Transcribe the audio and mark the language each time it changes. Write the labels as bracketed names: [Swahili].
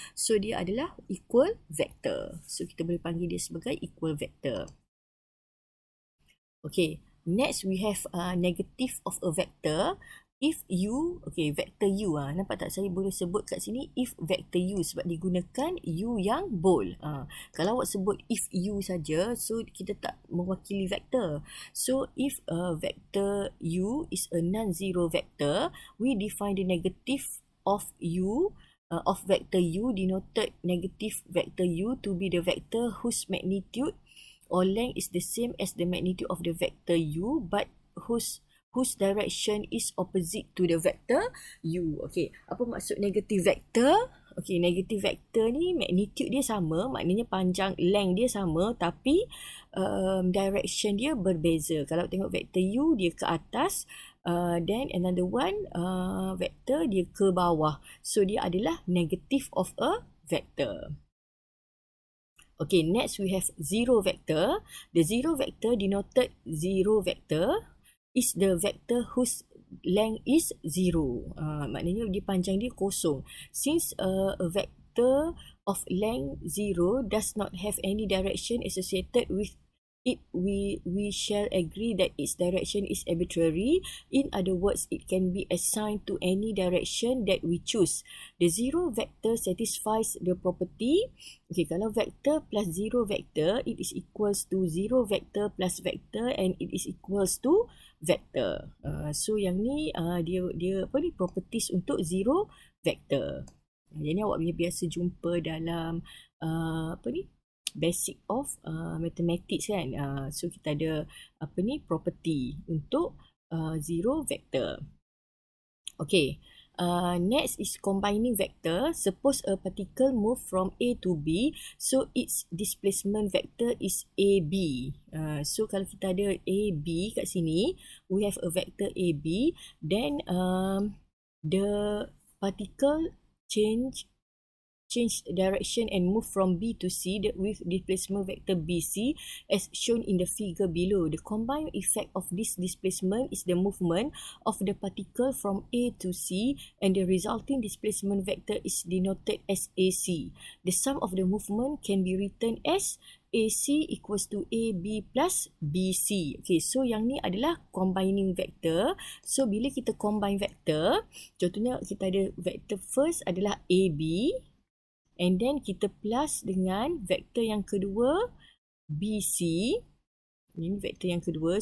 [Malay] So dia adalah equal vector. So kita boleh panggil dia sebagai equal vector. [English] Okay, next we have negative of a vector. If u, okay, vector u. [Malay] Nampak tak saya boleh sebut kat sini [English] if vector u [Malay] sebab digunakan u yang bold. Kalau awak sebut if u saja, so kita tak mewakili vector. [English] So if vector u is a non-zero vector, we define the negative of u of vector u denoted negative vector u to be the vector whose magnitude or length is the same as the magnitude of the vector u but whose direction is opposite to the vector u. [Malay] Okay, apa maksud negative vector? Okay, negative vector ni magnitude dia sama, maknanya panjang length dia sama tapi direction dia berbeza. Kalau tengok vector u dia ke atas, [English] then another one vector [Malay] dia ke bawah. So dia adalah negative of a vector. [English] Okay, next we have zero vector. The zero vector denoted zero vector is the vector whose length is 0. [Malay] Maknanya dia panjang dia kosong. [English] Since a vector of length 0 does not have any direction associated with it, we shall agree that its direction is arbitrary. In other words, it can be assigned to any direction that we choose. The zero vector satisfies the property. Okay, kalau vector plus zero vector, it is equals to zero vector plus vector and it is equals to vector. [Malay] So yang ni dia apa ni properties untuk zero vector. Jadi awak biasa jumpa dalam apa ni [English] basic of mathematics [Malay] kan. So kita ada apa ni property untuk zero vector. [English] Okay, next is combining vector. Suppose a particle move from A to B, so its displacement vector is AB. [Malay] So kalau kita ada AB kat sini, [English] we have a vector AB, then the particle change direction and move from B to C with displacement vector BC as shown in the figure below. The combined effect of this displacement is the movement of the particle from A to C and the resulting displacement vector is denoted as AC. The sum of the movement can be written as AC equals to AB plus BC. [Malay] Okay, so yang ni adalah combining vector. So bila kita combine vector, contohnya kita ada vector first adalah AB, and then kita plus dengan vektor yang kedua BC. Ini vektor yang kedua.